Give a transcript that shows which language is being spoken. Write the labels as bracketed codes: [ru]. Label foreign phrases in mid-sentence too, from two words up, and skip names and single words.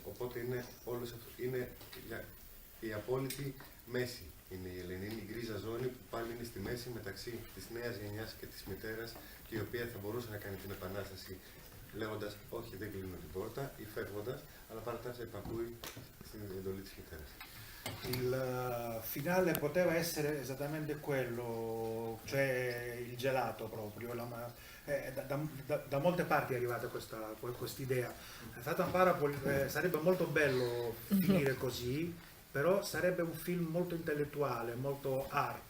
[el] Οπότε είναι η απόλυτη μέση είναι η Ελένη. Είναι η γκρίζα ζώνη που πάλι είναι στη μέση μεταξύ της νέας γενιάς και της μητέρας, και η οποία θα μπορούσε να κάνει την επανάσταση λέγοντας όχι, δεν κλείνω την πόρτα, ή φεύγοντας, αλλά παρά τα αυτά υπακούει στην εντολή της μητέρας. [it] Il finale poteva essere esattamente quello, cioè il gelato proprio. Da molte parti è arrivata questa idea. Satan Parable sarebbe molto bello finire così, però sarebbe un film molto intellettuale, molto art.